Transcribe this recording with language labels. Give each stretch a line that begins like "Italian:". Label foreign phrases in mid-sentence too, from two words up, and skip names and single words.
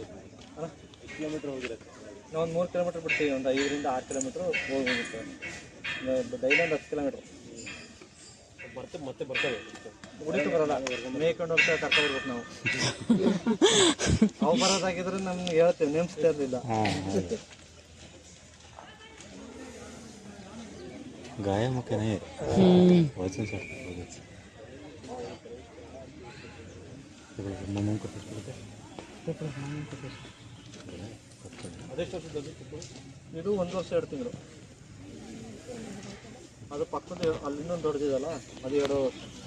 Kannada: ಹಾಂ, ಎಷ್ಟು ಕಿಲೋಮೀಟ್ರ್ ಹೋಗಿರುತ್ತೆ? ನಾವು ಒಂದು 3 ಕಿಲೋಮೀಟ್ರ್ ಬಿಡ್ತೀವಿ. ಒಂದು 5 ರಿಂದ 6 ಕಿಲೋಮೀಟ್ರ್ ಹೋಗಿರುತ್ತೆ. ಡೈಲಿ ಒಂದು 10 ಕಿಲೋಮೀಟ್ರ್ ಮತ್ತೆ ಬರ್ತವೆ. ಹುಡುಕಿ ಬರೋಲ್ಲ, ಮೇಯ್ಕೊಂಡು ಹೋಗ್ತಾ ಕರ್ಕೊಂಡ್ಬರ್ಬೇಕು ನಾವು. ಅವು ಬರೋದಾಗಿದ್ರೆ ನಮ್ಗೆ ಹೇಳ್ತೇವೆ, ನೇಮಿಸ್ತಾ ಇರಲಿಲ್ಲ. गाय मुके नहीं वजन सर ಇದು 1 ವರ್ಷ 2 ತಿಂಗಳು. ಅದು ಪಕ್ಕದ ಅಲ್ಲಿ ಇನ್ನೊಂದು ದೊಡ್ಡದಿದಲ್ಲ, ಅದು 2 ವರ್ಷ.